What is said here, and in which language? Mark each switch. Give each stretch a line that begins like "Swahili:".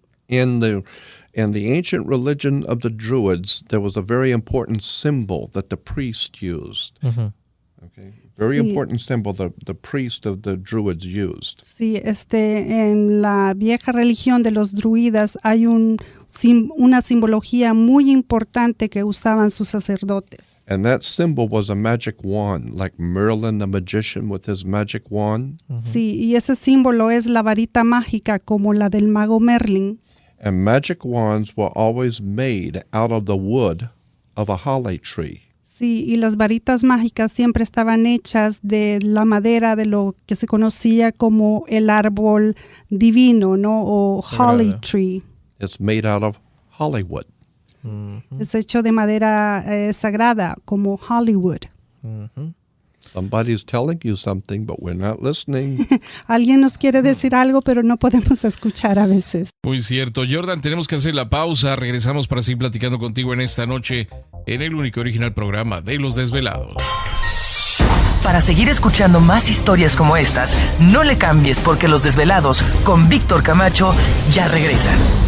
English: In In the ancient religion of the Druids, there was a very important symbol that the priest used. Okay, very important symbol the priest of the Druids used.
Spanish: Sí, en la vieja religión de los druidas hay una simbología muy importante que usaban sus sacerdotes.
English: And that symbol was a magic wand, like Merlin the magician with his magic wand.
Spanish: Sí, y ese símbolo es la varita mágica como la del mago Merlin.
English: And magic wands were always made out of the wood of a holly tree.
Spanish: Sí, y las varitas mágicas siempre estaban hechas de la madera de lo que se conocía como el árbol divino, ¿no? O
English: holly tree. It's made out of Hollywood.
Spanish: Es hecho de madera sagrada, como Hollywood.
English: Somebody's telling you something, but we're not listening.
Spanish: Alguien nos quiere decir algo, pero no podemos escuchar a veces. Muy cierto. Jordan, tenemos que hacer la pausa. Regresamos para seguir platicando contigo en esta noche en el único original programa de Los Desvelados. Para seguir escuchando más historias como estas, no le cambies porque Los Desvelados con Víctor Camacho ya regresan.